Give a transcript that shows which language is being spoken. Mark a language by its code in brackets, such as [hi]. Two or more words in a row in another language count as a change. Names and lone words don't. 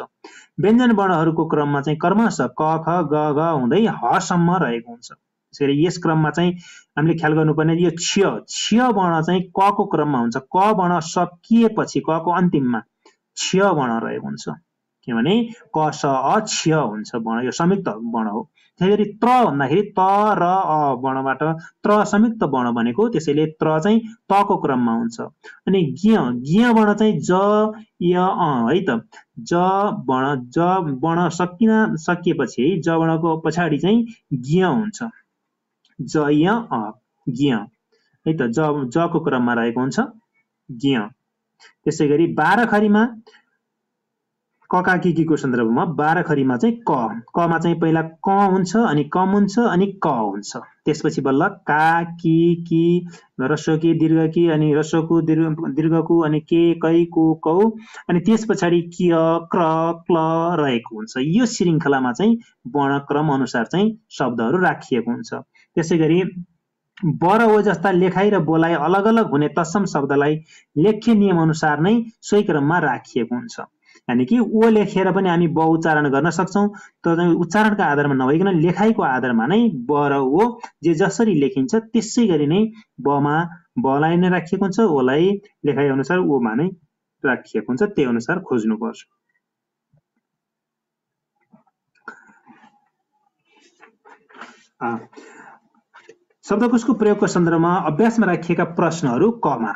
[ne] व्यञ्जन वर्णहरूको क्रममा चाहिँ क्रमशः क ख ग घ हुँदै हसम्म रहेको हुन्छ। त्यसैगरी यस क्रममा चाहिँ हामीले ख्याल गर्नुपर्ने यो क्ष वर्ण चाहिँ क को क्रममा हुन्छ। क वर्ण सकिएपछि क को अन्तिममा क्ष वर्ण रहेको हुन्छ, किनभने क स अ क्ष हुन्छ वर्ण, यो संयुक्त वर्ण हो। त्यसैगरी त्र भन्दाखेरि त र अ वर्णबाट त्र संयुक्त वर्ण बनेको, त्यसैले त्र चाहिँ त को क्रममा हुन्छ। अनि ज्ञ वर्ण चाहिँ ज य अ है त, ज वर्ण सकिएपछि है, ज वर्णको पछाडि चाहिँ ज्ञ हुन्छ, ज य अ ज्ञ है त, ज को क्रममा रहेको हुन्छ ज्ञ। त्यसैगरी बाह्रखरीमा ककाकीको सन्दर्भमा बाह्रखरीमा चाहिँ कमा चाहिँ पहिला क हुन्छ, अनि कम हुन्छ, अनि क हुन्छ, त्यसपछि बल्ल का की रस्व की दीर्घ की, अनि रस्वको दीर्घको, अनि के कै को कौ, अनि त्यस पछाडि किय क्र क्ल रहेको हुन्छ। यो श्रृङ्खलामा चाहिँ वर्णक्रम अनुसार चाहिँ शब्दहरू राखिएको हुन्छ। त्यसैगरी ब र ओ जस्ता लेखाइ र बोलाइ अलग अलग हुने तत्सम शब्दलाई लेख्य नियम अनुसार नै सोही क्रममा राखिएको हुन्छ। यानि कि ओ लेखेर पनि हामी ब उच्चारण गर्न सक्छौँ, तर उच्चारणका आधारमा नभइकन लेखाइको आधारमा नै ब र ओ जे जसरी लेखिन्छ त्यसै गरी नै बमा बलाई नै राखिएको हुन्छ, ओलाई लेखाइ अनुसार ओमा नै राखिएको हुन्छ, त्यही अनुसार खोज्नुपर्छ। शब्दकोशको प्रयोगको सन्दर्भमा अभ्यासमा राखिएका प्रश्नहरू कमा।